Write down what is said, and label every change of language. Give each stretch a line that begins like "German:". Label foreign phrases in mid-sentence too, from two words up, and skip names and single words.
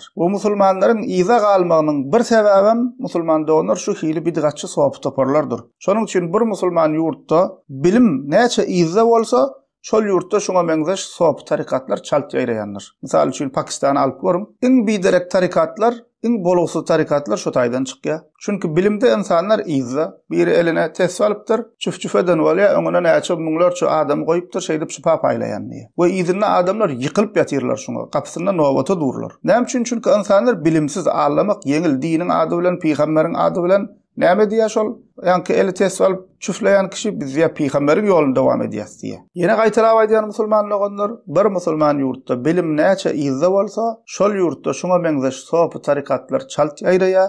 Turkmen: Bu musulmanlaryň iza galmagynyň bir sebäbi musulman doganlar şu hili bidgatçy sopy toparlardyr. Şonuň üçin bir musulman ýurtda bilim näçe iza bolsa, şol ýurtda şoňa meňzeş sopy tarikatlar çalt ýaýraýandyr. Misal üçin Pakistan alyp görüň, iň biderek tarikatlar, iň bolugusy tarikatlar şu taýdan çykýar. Çünkü bilimde insanlar iza, biri eline tesbih alypdyr, çüf eden bolýar, öňüne näçe müňlerçe adam goýupdyr, şeýdip şipa paýlaýan diýe. We izinde adamlar ýykylyp ýatyrlar şoňa, kapysynda nowata dururlar. Näme üçin? Çünkü insanlar bilimsiz ağlamak ýeňil, diniň ady bilen, peýgamberiň ady bilen näme diýär şol? Ýa-ni eli tesbih alyp çüfleýän kişi biz ýa peýgamberiň ýolunda dowam edýäs diýe. Ýene gaýtarap aýdýan musulmanlar, bir musulman ýurtda bilim näçe iza bolsa, şol ýurtda şoňa meňzeş sopy tarikatlar çalt ýaýraýar.